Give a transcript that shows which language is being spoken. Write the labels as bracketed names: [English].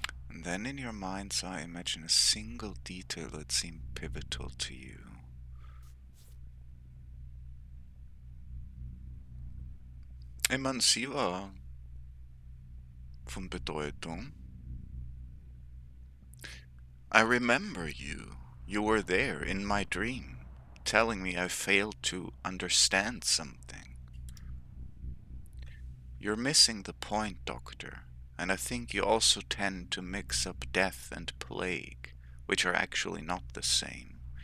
[English] And then in your mind's eye, imagine a single detail that seemed pivotal to you. [German] Ich meine, sie war von Bedeutung. [English] I remember you. You were there in my dream, telling me I failed to understand something. You're missing the point, Doctor, and I think you also tend to mix up death and plague, which are actually not the same.